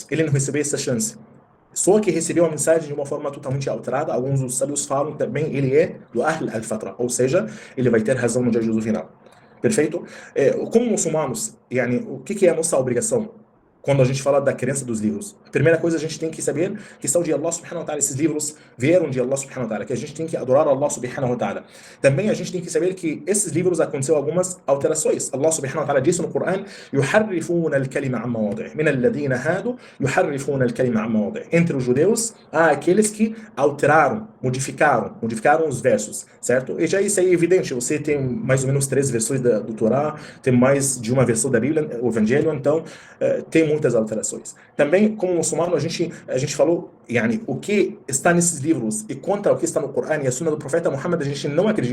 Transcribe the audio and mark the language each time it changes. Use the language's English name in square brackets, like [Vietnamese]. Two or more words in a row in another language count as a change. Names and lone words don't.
[Portuguese] Ele não recebeu essa chance. Só que recebeu a mensagem de uma forma totalmente alterada. Alguns dos sábios falam também ele é do [Arabic] أهل الفترة, [Portuguese] ou seja, ele vai ter razão no juízo final. Perfeito? Como muçulmanos, o que é a nossa obrigação? Quando a gente fala da crença dos livros, a primeira coisa a gente tem que saber que são de [Arabic] الله سبحانه وتعالى, [Portuguese] esses livros vieram de [Arabic] الله سبحانه وتعالى, [Portuguese] que a gente tem que adorar [Arabic] الله سبحانه وتعالى. [Portuguese] Também a gente tem que saber que esses livros aconteceu algumas alterações. [Arabic] الله سبحانه وتعالى [Portuguese] disse no Coran: [Arabic] يحرفون الكلمة عن مواضعه من الذين هادوا يحرفون الكلمة عن مواضعه. [Portuguese] Entre os judeus há aqueles que modificaram os versos, certo? E já isso é evidente, você tem mais ou menos 3 versões do Torá, tem mais de uma versão da Bíblia, o Evangelho, então tem muitas alterações. Também, como muçulmano, a gente falou, o que está nesses livros e contra o que está no Corão e a Sunna do Profeta Muhammad, a gente não acredita.